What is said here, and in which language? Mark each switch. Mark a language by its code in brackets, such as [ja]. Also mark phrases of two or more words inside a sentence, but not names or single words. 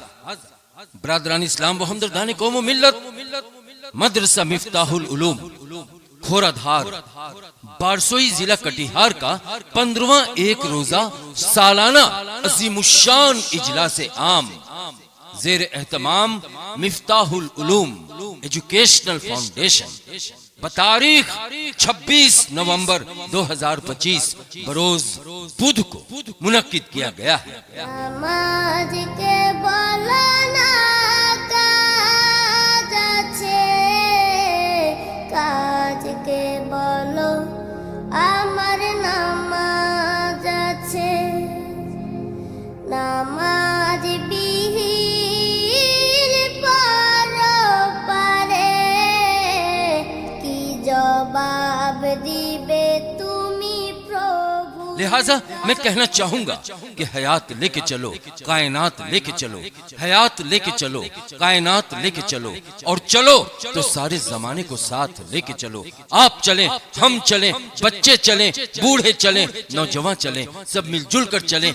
[ur] برادران اسلام و ہمدردان قوم و ملت، مدرسہ مفتاح العلوم کھورا دھار بارسوئی ضلع کٹیہار کا 15واں ایک روزہ سالانہ عظیم الشان اجلاس عام زیر اہتمام مفتاح العلوم ایجوکیشنل فاؤنڈیشن بتاریخ 26 نومبر 2025 بروز بدھ کو منعقد کیا گیا ہے۔ [bn] নামাজ কে বলো না কাজ আছে, কাজ কে বলো আমার নামাজ আছে। নামাজ বিহীন পরপারে কি জবাব দিবে তুমি প্রভু। [ur] لہذا میں کہنا چاہوں گا کہ حیات لے کے چلو، کائنات لے کے چلو، حیات لے کے چلو، کائنات لے کے چلو، اور چلو تو سارے زمانے کو ساتھ لے کے چلو۔ آپ چلیں، ہم چلیں، بچے چلیں، بوڑھے چلیں، نوجوان چلیں، سب مل جل کر چلیں۔